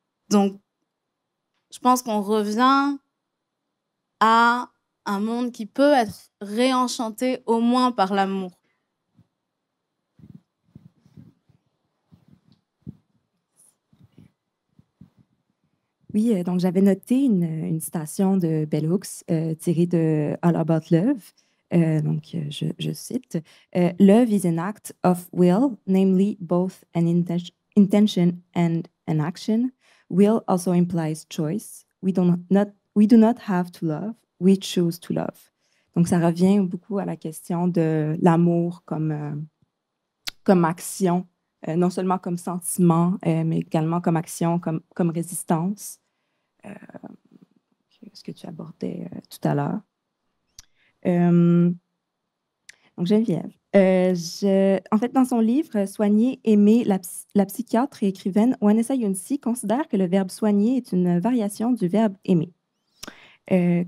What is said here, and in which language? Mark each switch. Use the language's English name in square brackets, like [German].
[French] Donc, je pense qu'on revient à un monde qui peut être réenchanté au moins par l'amour. Oui, donc j'avais noté une citation de Bell Hooks tirée de All About Love. Je cite, [English] Love is an act of will, namely both an intention and an action. Will also implies choice. We do not have to love, we choose to love. [French] Donc, ça revient beaucoup à la question de l'amour comme action, non seulement comme sentiment, mais également comme action, comme résistance. Ce que tu abordais tout à l'heure. Donc, Geneviève, en fait, dans son livre « Soigner, aimer », la psychiatre et écrivaine Vanessa Younsi considère que le verbe « soigner » est une variation du verbe « aimer ».